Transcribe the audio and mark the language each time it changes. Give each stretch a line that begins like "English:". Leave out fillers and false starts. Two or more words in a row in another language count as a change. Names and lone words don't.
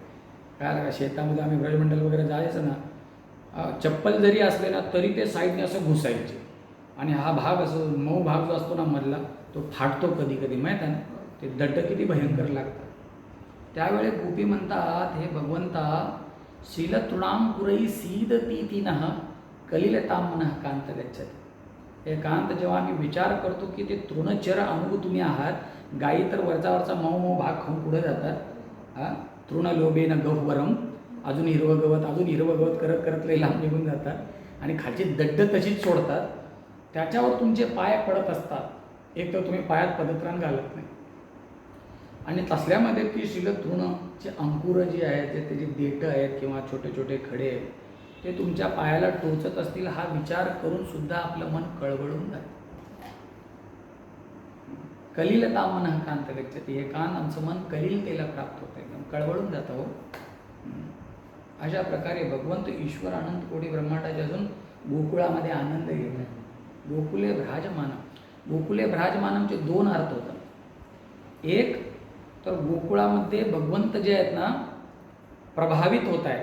Marathi: काय शेतामध्ये आम्ही ब्रजमंडल वगैरे जायचं ना, चप्पल जरी असले ना तरी ते साईडने असं घुसायचे आणि हा भाग असं मऊ भाग जो असतो ना मधला तो फाटतो कधी कधी, माहीत आहे ना, ते दड्ड किती भयंकर लागतात. त्यावेळी गोपी म्हणतात, हे भगवंता
Sanskrit: शीलतृणाम पुरई सीदती तिनः कलिलताम मनः कांत गच्छति.
Marathi: हे कांत, जेव्हा आम्ही विचार करतो की ते तृणचर अनुभव तुम्ही आहात, गायी तर वरचा मऊ मऊ भाग खाऊन पुढे जातात,
Sanskrit: तृणलोभेन गह्वरम,
Marathi: अजून हिरवं गवत करत करत लई लांब निघून जातात आणि खालची दड्ड तशीच सोडतात. त्याच्यावर तुमचे पाय पडत असतात. एक तर तुम्ही पायात पदत्राण घालत नाही आणि तसल्यामध्ये ती शीलतृणचे अंकुर जे आहेत, जे त्याची देठं आहेत किंवा छोटे छोटे खडे आहेत, ते तुमच्या पायाला टोचत असतील. हा विचार करून सुद्धा आपलं मन कळवळून जातं.
Sanskrit: कलिलता मनः कांत गच्छति,
Marathi: हे कान आमचं मन कलिलतेला प्राप्त होतं, एकदम कळवळून जातं हो. अशा प्रकारे भगवंत ईश्वर अनंत कोटी ब्रह्मांडाचे अजून गोकुळामध्ये आनंद घेत आहे.
Sanskrit: गोकुले भ्राजमानम, गोकुले भ्राजमानमचे
Marathi: दोन अर्थ होतात. एक तर गोकुळामध्ये भगवंत जे आहेत ना प्रभावित होत आहेत.